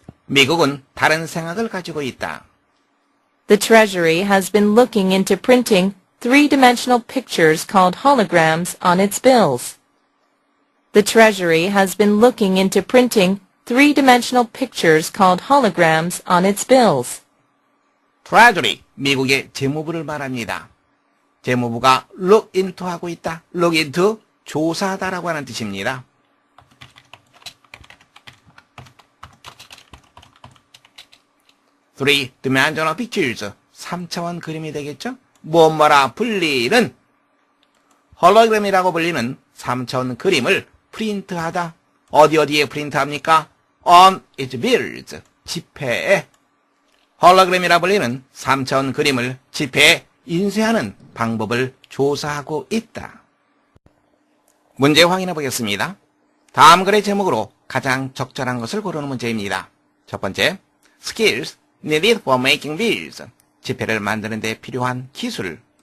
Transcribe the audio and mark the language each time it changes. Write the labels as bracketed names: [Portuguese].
[Korean] 미국은 다른 생각을 가지고 있다. [English] The Treasury has been looking into printing three-dimensional pictures called holograms on its bills. The Treasury has been looking into printing three-dimensional pictures called holograms on its bills. [Korean] Treasury, 미국의 재무부를 말합니다. 재무부가 [English] look into [Korean] 하고 있다. [English] look into, [Korean] 조사하다라고 하는 뜻입니다. [English] Three-dimensional pictures, [Korean] 3차원 그림이 되겠죠? 뭐뭐라 불리는, 홀로그램이라고 불리는 3차원 그림을 프린트하다. 어디에 프린트합니까? [English] On its bills, [Korean] 지폐에. 홀로그램이라 불리는 3차원 그림을 지폐에 인쇄하는 방법을 조사하고 있다. 문제 확인해 보겠습니다. 다음 글의 제목으로 가장 적절한 것을 고르는 문제입니다. 첫 번째, [English] skills needed for making bills, [Korean] 지폐를 만드는 데 필요한 기술.